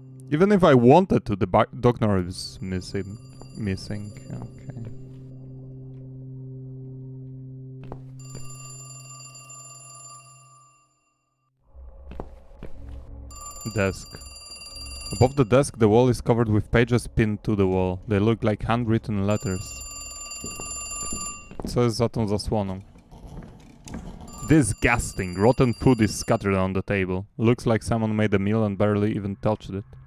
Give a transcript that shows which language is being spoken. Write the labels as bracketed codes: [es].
[en] Even if I wanted to, the doctor is missing. Okay. Desk. Above the desk, the wall is covered with pages pinned to the wall. They look like handwritten letters. [pl] Co jest za tą zasłoną? [en] Disgusting. Rotten food is scattered on the table. Looks like someone made a meal and barely even touched it.